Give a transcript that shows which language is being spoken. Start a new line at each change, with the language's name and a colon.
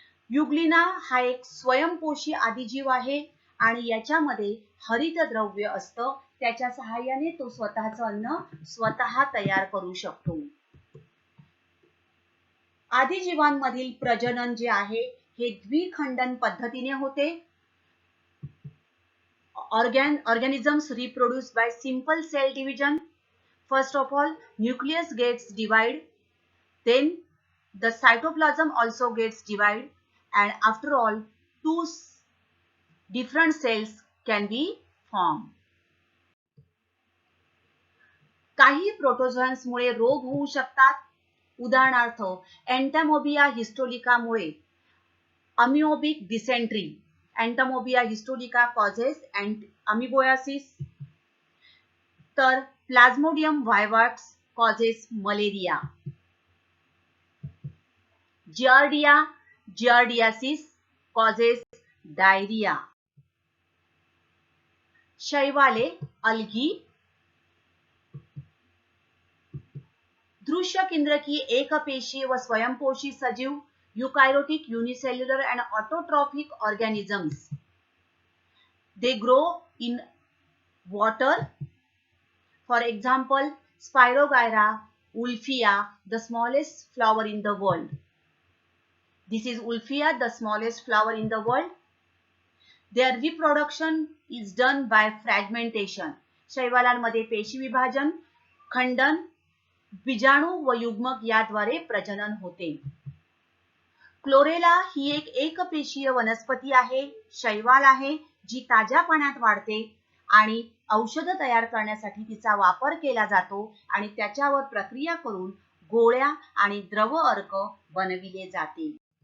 Marathi: युग्लिना हा एक स्वयंपोषी आदिजीव आहे आणि याच्यामध्ये हरितद्रव्य असतं. त्याच्या सहाय्याने तो स्वतःचं अन्न स्वतः तयार करू शकतो. आदिजीवांमधील प्रजनन जे आहे हे द्विखंडन पद्धतीने होते.
English: Organisms reproduce by simple cell division. First of all, nucleus gets divided, then the cytoplasm also gets divided, and after all, two different cells can be formed.
Marathi: काही प्रोटोझोन्स मुळे रोग होऊ शकतात. उदाहरणार्थ एंटॅमोबिया हिस्टोलिका मुळे अमिओबिक डिसेंट्री. एंटॅमोबिया histolytica causes अमिबोयासिस. तर plasmodium वायवाक्स causes malaria. Giardiasis causes diarrhoea. शैवाले algae. दृश्य केंद्रकी एकपेशीय व स्वयंपोषी सजीव
English: eukaryotic, unicellular and autotrophic organisms. They grow in water. For example, Spirogyra ulfia, the smallest flower in the world. This is ulfia, the smallest flower in the world. Their reproduction is done by fragmentation.
Marathi: शैवालांमध्ये पेशी विभाजन, खंडन, बीजाणू व युग्मक याद्वारे प्रजनन होते. Chlorella ही एक एकपेशीय वनस्पती आहे, शैवाल आहे, जी ताज्या पाण्यात वाढते आणि औषध तयार करण्यासाठी तिचा वापर केला जातो आणि त्याच्यावर प्रक्रिया करून गोळ्या आणि द्रव अर्क बनविले जाते.